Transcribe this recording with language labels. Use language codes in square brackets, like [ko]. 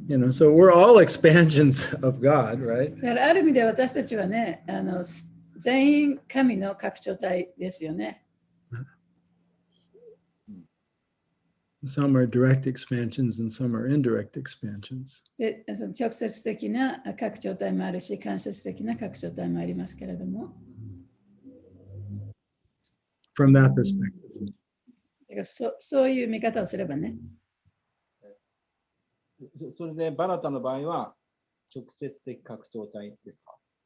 [en] So we're all expansions of God, right? [ja] だからある意味で私たちはね、全員神の拡張体ですよね。 [en] Some are direct expansions and some are indirect expansions. [ja] で、直接的な拡張体もあるし、間接的な拡張体もありますけれども。 [en] From that perspective. [ja] だからそういう見方をすればね。それでバラタの場合は直接的拡張体ですか？